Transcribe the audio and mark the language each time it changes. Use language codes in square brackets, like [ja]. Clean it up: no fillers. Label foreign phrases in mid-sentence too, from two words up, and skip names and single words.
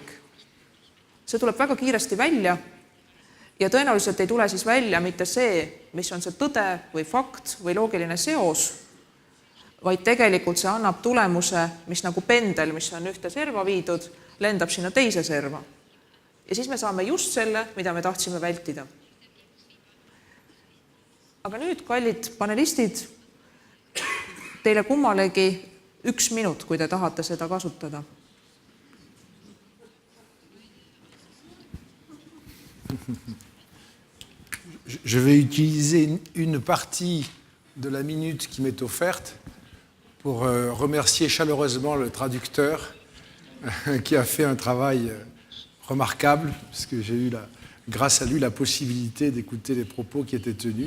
[et] See tuleb väga kiiresti välja ja tõenäoliselt ei tule siis välja mitte see, mis on see tõde või fakt või loogiline seos, vaid tegelikult see annab tulemuse, mis nagu pendel, mis on ühte serva viidud, lendab sinna teise serva. Ja siis me saame just selle, mida me tahtsime vältida. Aga nüüd, kallid panelistid, teile kummalegi 1 minut, kui te tahate seda kasutada. [fr] Je vais utiliser une partie de la minute qui m'est offerte pour remercier chaleureusement le traducteur qui a fait un travail remarquable, puisque j'ai eu, grâce à lui, la possibilité d'écouter les propos qui étaient tenus.